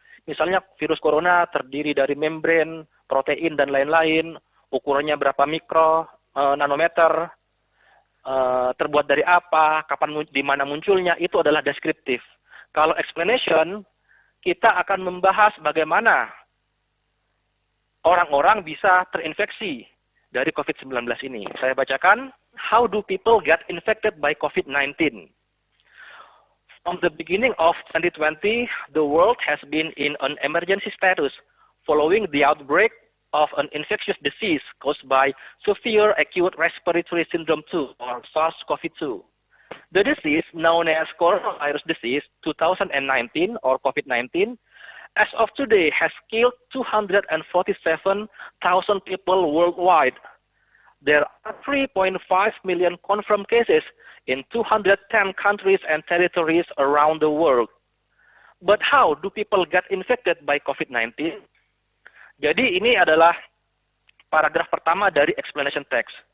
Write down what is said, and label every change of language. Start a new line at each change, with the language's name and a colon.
Indonesian: Misalnya virus corona terdiri dari membran, protein, dan lain-lain, ukurannya berapa mikro, nanometer, terbuat dari apa, kapan, di mana munculnya, itu adalah deskriptif. Kalau explanation, kita akan membahas bagaimana orang-orang bisa terinfeksi dari COVID-19 ini. Saya bacakan.
English: How do people get infected by COVID-19? From the beginning of 2020, the world has been in an emergency status following the outbreak of an infectious disease caused by severe acute respiratory syndrome 2, or SARS-CoV-2. The disease, known as coronavirus disease 2019 or COVID-19, as of today has killed 247,000 people worldwide. There are 3.5 million confirmed cases in 210 countries and territories around the world. But how do people get infected by COVID-19?
Indonesian: Jadi ini adalah paragraf pertama dari explanation text.